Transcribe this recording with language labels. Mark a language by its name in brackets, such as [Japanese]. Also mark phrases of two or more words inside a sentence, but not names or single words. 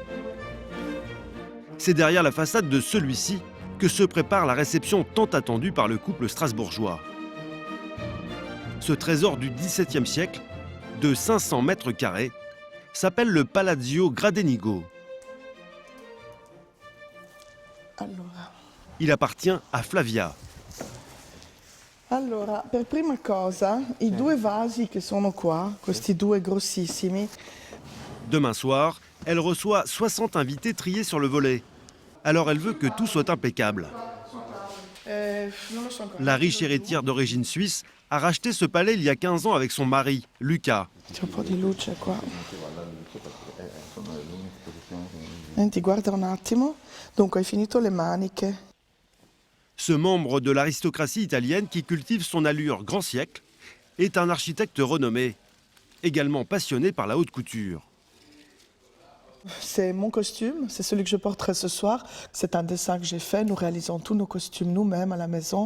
[French] C'est derrière la façade de celui-ci que se prépare la réception tant attendue par le couple strasbourgeois. Ce trésor du XVIIe siècle, de 500 mètres carrés, s'appelle le Palazzo Gradenigo. Il appartient à Flavia. [Italian] Allora, per prima cosa, i due vasi che sono qua, questi due grossissimi. [French] Demain soir, elle reçoit 60 invités triés sur le volet. Alors elle veut que tout soit impeccable. La riche héritière d'origine suisse a racheté ce palais il y a 15 ans avec son mari, Luca. [Italian] C'è un po' di luce qua. Senti, guarda un attimo. Dunque, hai finito le maniche. [French] Ce membre de l'aristocratie italienne qui cultive son allure grand siècle est un architecte renommé, également passionné par la haute couture. C'est mon costume, c'est celui que je porterai ce soir. C'est un dessin que j'ai fait. Nous réalisons tous nos costumes nous-mêmes à la maison.